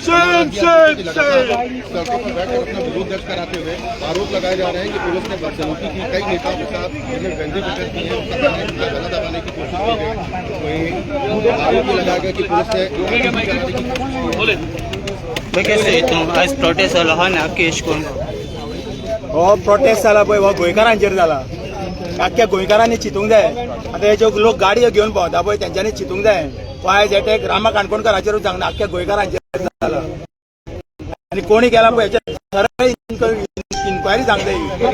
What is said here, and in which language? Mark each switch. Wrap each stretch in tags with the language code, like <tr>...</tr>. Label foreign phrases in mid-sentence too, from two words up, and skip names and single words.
<hi>सड़कों पर बैठकर अपना विरोध दर्ज कराते हुए आरोप लगाए जा रहे हैं कि पुलिस ने बदसलूकी की, कई नेताओं के साथ गंदी प्रकट की है, गला दबाने की कोशिश की गई। आरोप भी लगाया गया कि पुलिस ने</hi> <kok>कैसे आज प्रोटेस्ट जाला हा ना केश कोण हो प्रोटेस्ट जाला पळय हो गोंयकारांचेर जाला। आख्या गोंयकारांनी चिंतूंक जाय। आतां हे जे लोक गाडयो घेवन भोंवता पळय तेंच्यांनी चिंतूंक जाय। आयज एटॅक रामा काणकोणकाराचेरूच जावंक ना, आख्या गोंयकारांचेर जाला आनी कोणी केला पळय हेचेर इन्क्वायरी जावंक जाय।</kok>